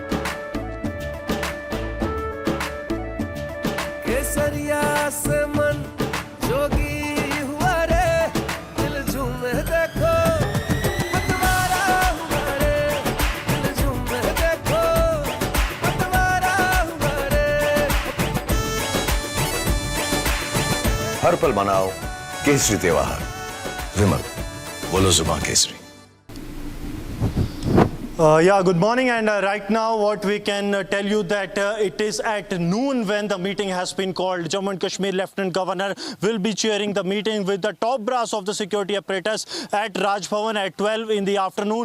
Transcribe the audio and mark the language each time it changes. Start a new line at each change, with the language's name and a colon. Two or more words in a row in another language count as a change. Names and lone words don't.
Hindi: केसरिया से मन जोगी हुआ रे, दिल झूमे देखो पतवारा हुआ रे, दिल झूमे देखो पतवारा हुआ रे। हर पल मनाओ केसरी त्योहार। विमल, बोलो जुबान केसरी।
English: Good morning, and right now what we can tell you that it is at noon when the meeting has been called. Jammu and Kashmir Lieutenant Governor will be chairing the meeting with the top brass of the security apparatus at Raj Bhavan at 12 in the afternoon.